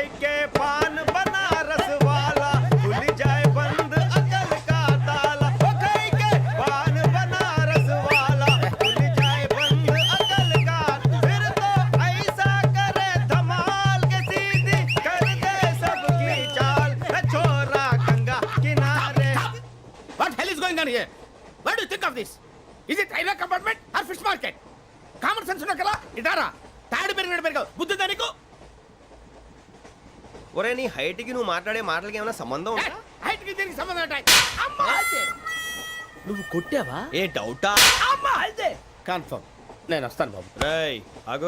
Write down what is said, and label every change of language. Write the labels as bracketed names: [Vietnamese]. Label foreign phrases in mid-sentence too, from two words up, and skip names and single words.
[Hindi] के पान बना रस वाला खुल जाए बंद अकल का ताला ओ खाई के पान बना रस वाला खुल जाए बंद अकल का फिर तो ऐसा करे धमाल के सीधी कर दे सबकी चाल छोरा गंगा किनारे [English] What hell is going on here? What do you think of this? Is it railway compartment or fish market? Common sense [Telugu] ఉన్నా కదా ఇటారా తాడు పెరిగావు బుద్ధి దానికి ఒరే నీ హైట్ కి నువ్వు మాట్లాడే మాటలకి ఏమైనా సంబంధం ఉందా హైట్ కి దీనికి సంబంధం ఉంటాయి అమ్మా అయితే నువ్వు కొట్టావా ఏ డౌటా అమ్మా అయితే కన్ఫర్మ్ నేను వస్తాను బాబు రేయ్ ఆగు